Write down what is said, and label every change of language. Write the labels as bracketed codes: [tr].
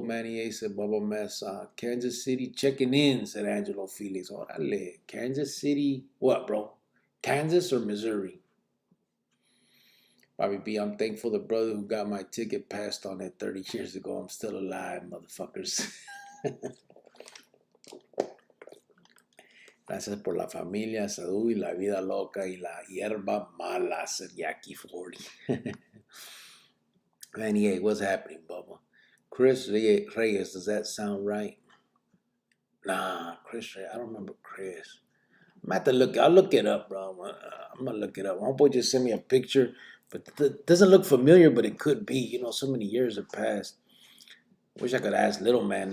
[en] Manny A said Bubba Mess. Kansas City checking in, said Angelo Felix. Orale. Kansas City, what, bro? Kansas or Missouri? Bobby B, I'm thankful the brother who got my ticket passed on it 30 years ago. I'm still alive, motherfuckers. [es] Gracias por la familia, salud y la vida loca y la hierba mala, said Yaki 40. [en] 98, what's happening, Bubba? Chris Reyes, does that sound right? Nah, Chris Reyes, I don't remember Chris. I'm have to look. I'll look it up, bro. I'm gonna look it up. Homeboy just sent me a picture, but it doesn't look familiar, but it could be. You know, so many years have passed. Wish I could ask Little Man.